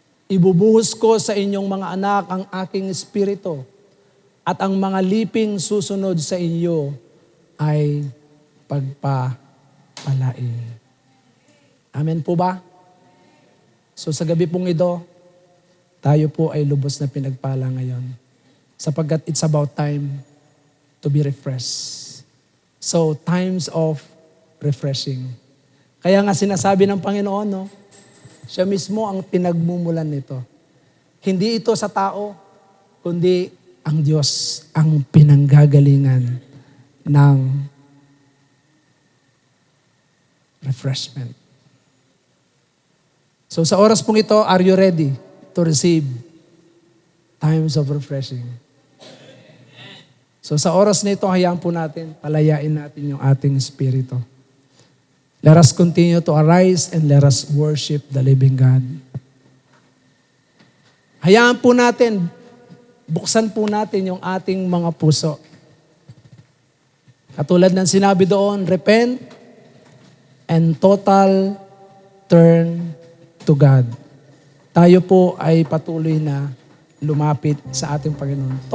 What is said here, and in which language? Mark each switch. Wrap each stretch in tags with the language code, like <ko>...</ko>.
<tl>Ibubuhos ko sa inyong mga anak ang aking espiritu, at ang mga liping susunod sa inyo ay pagpapalain. Amen po ba? So sa gabi pong ito, tayo po ay lubos na pinagpala ngayon. Sapagkat</tl> <en>it's about time to be refreshed. So times of refreshing.</en> <tl>Kaya nga sinasabi ng Panginoon, no? Siya mismo ang pinagmumulan nito. Hindi ito sa tao, kundi ang Diyos ang pinanggagalingan ng refreshment.</tl> <en>So</en> <tl>sa oras pong ito,</tl> <en>are you ready to receive times of refreshing?</en> <tl>So sa oras na ito, hayaan po natin, palayain natin yung ating espiritu.</tl> <en>Let us continue to arise and let us worship the living God.</en> <tl>Hayaan po natin, buksan po natin yung ating mga puso. Katulad ng sinabi doon,</tl> <en>repent and total turn to God.</en> <tl>Tayo po ay patuloy na lumapit sa ating Panginoon.</tl>